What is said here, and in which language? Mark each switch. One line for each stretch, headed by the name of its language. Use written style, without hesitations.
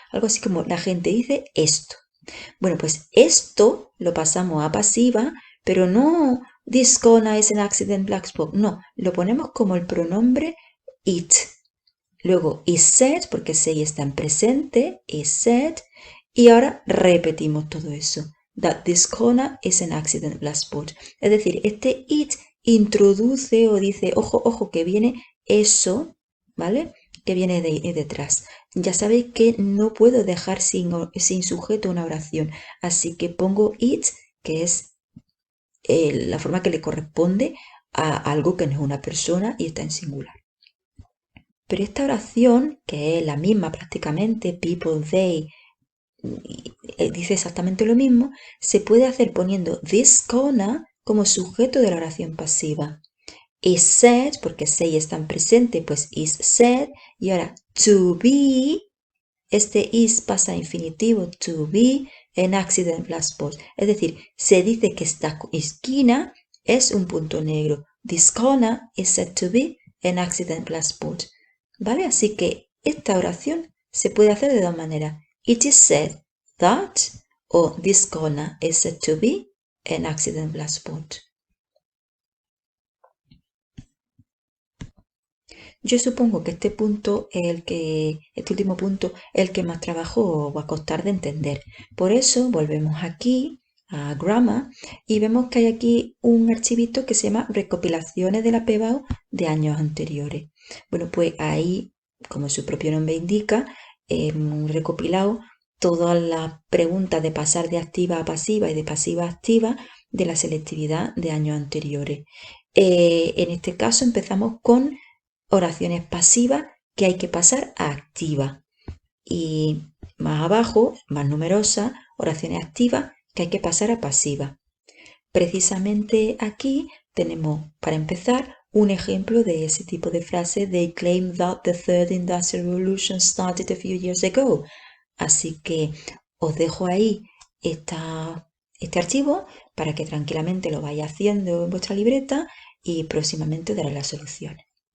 Spanish: Algo así como la gente dice esto. Bueno, pues esto lo pasamos a pasiva, pero no
English: this corner is an accident black spot.
Spanish: No, lo ponemos como el pronombre it. Luego
English: is said,
Spanish: porque say está en presente, is said. Y ahora repetimos todo eso.
English: That this corner is an accident black spot.
Spanish: Es decir, este it introduce o dice, ojo, ojo, que viene eso, ¿vale? Que viene detrás. Ya sabéis que no puedo dejar sin sujeto una oración, así que pongo it, que es la forma que le corresponde a algo que no es una persona y está en singular. Pero esta oración, que es la misma prácticamente, people, they, dice exactamente lo mismo, se puede hacer poniendo this corner como sujeto de la oración pasiva.
English: Is said,
Spanish: porque say está en presente, pues
English: is said.
Spanish: Y ahora
English: to be,
Spanish: este
English: is
Spanish: pasa a infinitivo,
English: to be an accident black spot.
Spanish: Es decir, se dice que esta esquina es un punto negro.
English: This corner is said to be an accident black spot.
Spanish: ¿Vale? Así que esta oración se puede hacer de dos maneras.
English: It is said that, o this corner is said to be an accident black spot.
Spanish: Yo supongo que este punto es este último punto es el que más trabajo va a costar de entender. Por eso volvemos aquí a Grammar y vemos que hay aquí un archivito que se llama recopilaciones de la PBAU de años anteriores. Bueno, pues ahí, como su propio nombre indica, hemos recopilado todas las preguntas de pasar de activa a pasiva y de pasiva a activa de la selectividad de años anteriores. En este caso empezamos con oraciones pasivas que hay que pasar a activa. Y más abajo, más numerosas, oraciones activas que hay que pasar a pasiva. Precisamente aquí tenemos, para empezar, un ejemplo de ese tipo de frase.
English: They claim that the third industrial revolution started a few years ago.
Spanish: Así que os dejo ahí este archivo para que tranquilamente lo vayáis haciendo en vuestra libreta y próximamente daré las soluciones.